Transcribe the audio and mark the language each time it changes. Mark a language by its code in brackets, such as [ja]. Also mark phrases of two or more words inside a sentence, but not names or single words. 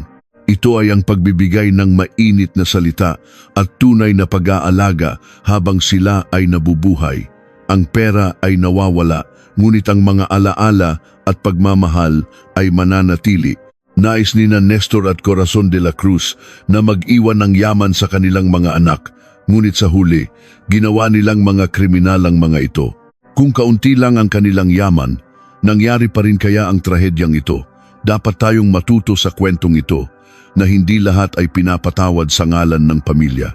[tl] Ito ay ang pagbibigay ng mainit na salita at tunay na pag-aalaga habang sila ay nabubuhay. Ang pera ay nawawala, ngunit ang mga alaala at pagmamahal ay mananatili. Nais ni na Nestor at Corazon de la Cruz na mag-iwan ng yaman sa kanilang mga anak, ngunit sa huli, ginawa nilang mga kriminal ang mga ito. Kung kaunti lang ang kanilang yaman, nangyari pa rin kaya ang trahedyang ito. Dapat tayong matuto sa kwentong ito na hindi lahat ay pinapatawad sa ngalan ng pamilya.